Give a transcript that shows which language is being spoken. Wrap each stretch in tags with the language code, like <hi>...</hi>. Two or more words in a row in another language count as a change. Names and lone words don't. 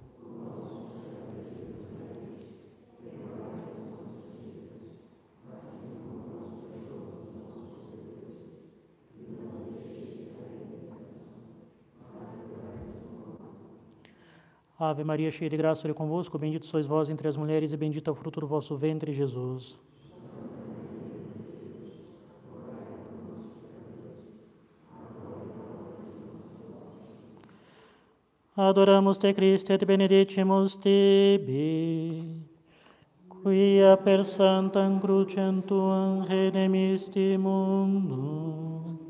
<pt>Ave Maria, cheia de graça, o Senhor é convosco, bendito sois vós entre as mulheres e bendito é o fruto do vosso ventre, Jesus.</pt> <la>Adoramos te Christe et benedicimus tibi, quia per sanctam crucem tuam redemisti mundum.</la>